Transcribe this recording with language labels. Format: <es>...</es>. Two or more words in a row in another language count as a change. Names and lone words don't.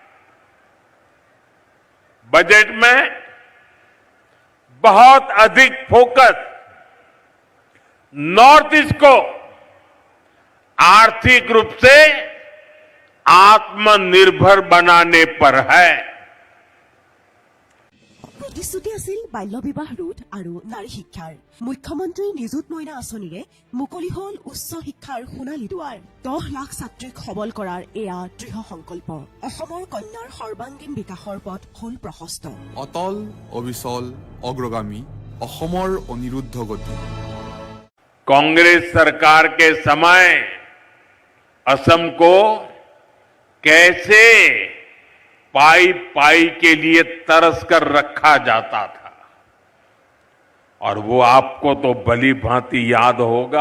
<hi>बजट में बहुत अधिक फोकस नॉर्थ ईस्ट को आर्थिक रूप से आत्मनिर्भर बनाने पर है।</hi> <as>প্ৰতিশ্ৰুতি আছিল বাল্য বিবাহ ৰোধ আৰু নাৰী শিক্ষাৰ। মুখ্যমন্ত্ৰী নিযুত মইনা আঁচনিৰে মুকলি হল উচ্চ শিক্ষাৰ সোণালী দুৱাৰ। 10 লাখ ছাত্ৰীক সবল কৰাৰ এয়া দৃঢ় সংকল্প। অসমৰ কন্যাৰ সৰ্বাংগীন বিকাশৰ পথ হল প্ৰশস্ত। অটল, অবিচল, অগ্ৰগামী, অসমৰ অনিৰুদ্ধ গতি।</as> <hi>कांग्रेस सरकार के समय असम को कैसे पाई पाई के लिए तरस कर रखा जाता था, और वो आपको तो भली भांति याद होगा।</hi>